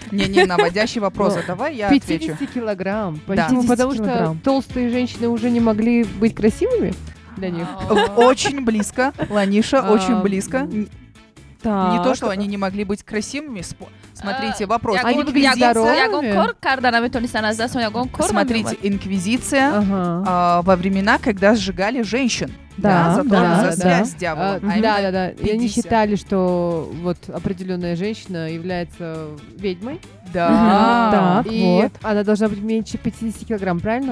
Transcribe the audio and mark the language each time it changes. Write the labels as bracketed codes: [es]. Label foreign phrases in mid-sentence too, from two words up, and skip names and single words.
[ru] Не наводящий вопрос, Ну, давай я 50 отвечу. килограмм. Да. Почему? 50 Потому килограмм. что толстые женщины уже не могли быть красивыми для них. Очень близко, Ланиша, очень близко. Так. Не то, что они не могли быть красивыми. Смотрите, вопрос. Они были ягон здоровыми. [tg] кор карда наметонистан аз даст ягон кор [ru] Смотрите, Инквизиция Ага. во времена, когда сжигали женщин. Да, за, да, за да. связь с дьяволом. А именно Да. И они 50. считали, что вот определенная женщина является ведьмой. Да. Так, И вот. она должна быть меньше 50 килограмм, правильно?